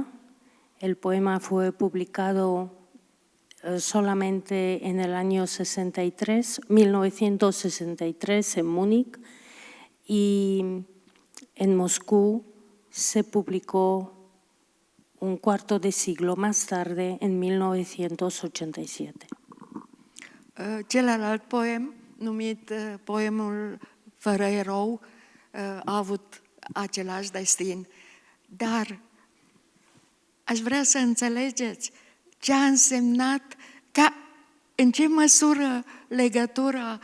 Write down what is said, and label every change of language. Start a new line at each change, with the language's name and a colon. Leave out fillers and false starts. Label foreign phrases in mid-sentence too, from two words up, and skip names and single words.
Spanish: El poema fue publicado solamente en el año 1963 en Múnich, y en Moscú se publicó un cuarto de siglo más tarde, en 1987.
Romanian: Celălalt poem, numit poemul Fără erou, a avut același destin. Dar aș vrea să înțelegeți ce a însemnat, în ce măsură legătura